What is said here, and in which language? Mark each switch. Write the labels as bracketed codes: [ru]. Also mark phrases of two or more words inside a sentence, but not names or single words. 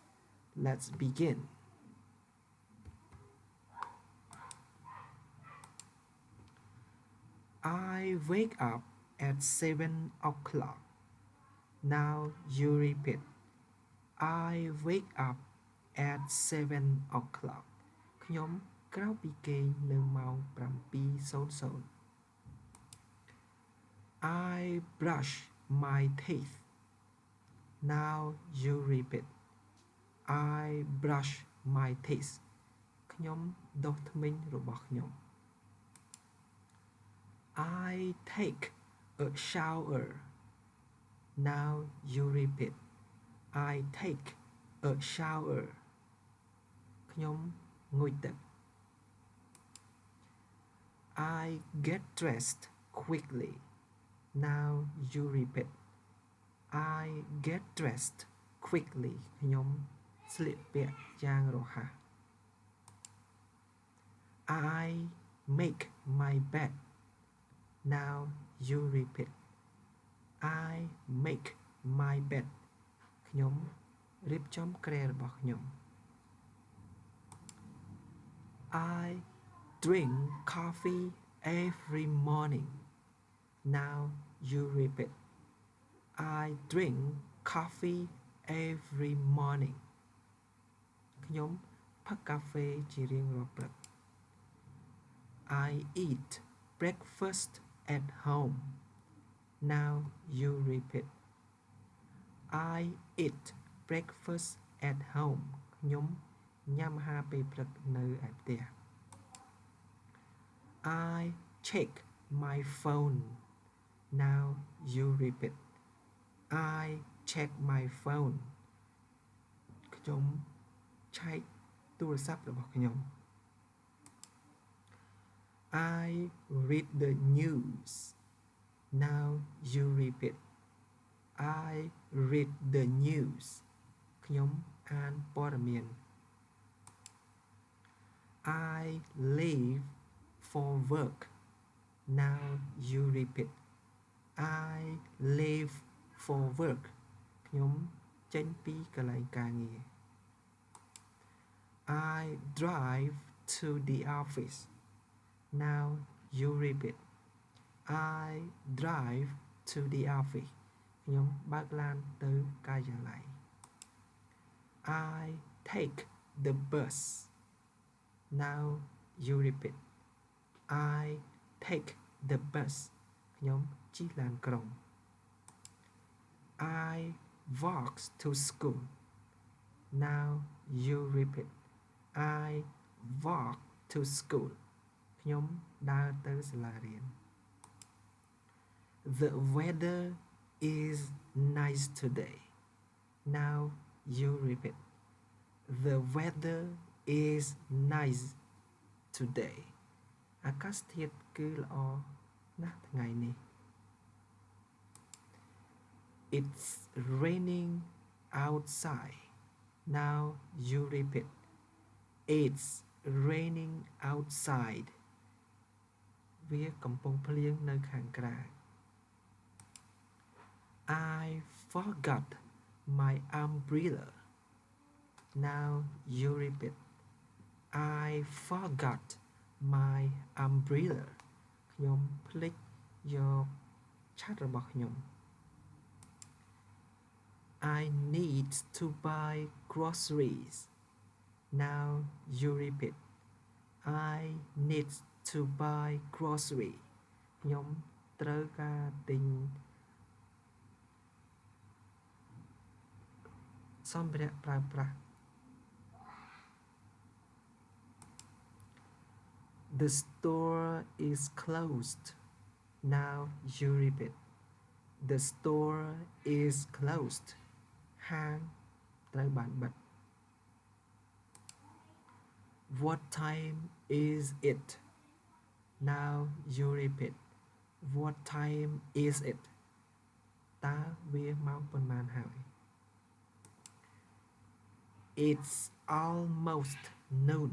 [en] Let's begin. I wake up at 7 o'clock. Now you repeat. I wake up at 7 o'clock. [km] ខ្ញុំក្រោកពីគេងនៅម៉ោង7:00. [en] I brush my teeth. Now you repeat. I brush my teeth. [km] ខ្ញុំដុសធ្មេញរបស់ខ្ញុំ [en] I take a shower. Now you repeat. I take a shower. [km] ខ្ញុំងូតទឹក [en] I get dressed quickly. Now you repeat. I get dressed quickly. [km] ខ្ញុំស្លៀកពាក់យ៉ាងរហ័ស [en] I make my bed. Now you repeat. I make my bed. [km] ខ្ញុំរៀបចំគ្រែរបស់ខ្ញុំ [en] I drink coffee every morning. Now you repeat. I drink coffee every morning. [km] ខ្ញុំផឹកកាហ្វេជារៀងរាល់ព្រឹក [en] I eat breakfast at home. Now you repeat. I eat breakfast at home. [km] ខ្ញុំញ៉ាំអាហារពេលព្រឹកនៅឯផ្ទះ [en] I check my phone. Now you repeat. I check my phone. [km] ខ្ញុំឆែកទូរស័ព្ទរបស់ខ្ញុំ [en] I read the news. Now you repeat. I read the news. [km] ខ្ញុំអានព័ត៌មាន [en] I leave for work. Now you repeat. I leave for work. [km] ខ្ញុំចេញពីកន្លែងការងារ [en] I drive to the office. Now you repeat. I drive to the office. [km] ខ្ញុំបើកឡានទៅការិយាល័យ [en] I take the bus. Now you repeat. I take the bus. [km] ខ្ញុំជិះឡានក្រុង [en] I walk to school. Now you repeat. I walk to school. [km] ខ្ញុំដើរទៅសាលារៀន [en] The weather is nice today. Now you repeat. The weather is nice today. [km] អាកាសធាតុគឺល្អណាស់ថ្ងៃនេះ [en] It's raining outside. Now you repeat. It's raining outside. [km] វាកំពុងភ្លៀងនៅខាងក្រៅ [en] I forgot my umbrella. Now you repeat. I forgot my umbrella. [km] ខ្ញុំភ្លេចយកឆ័ត្ររបស់ខ្ញុំ [en] I need to buy groceries. Now you repeat. I need to buy grocery. [km] ខ្ញុំត្រូវការទិញសម្ភារៈប្រើប្រាស់ [en] The store is closed. Now you repeat. The store is closed. [km] ហាងត្រូវបានបិទ [en] What time is it? Now you repeat. What time is it? [km] តើវាម៉ោងប៉ុន្មានហើយ [en] It's almost noon.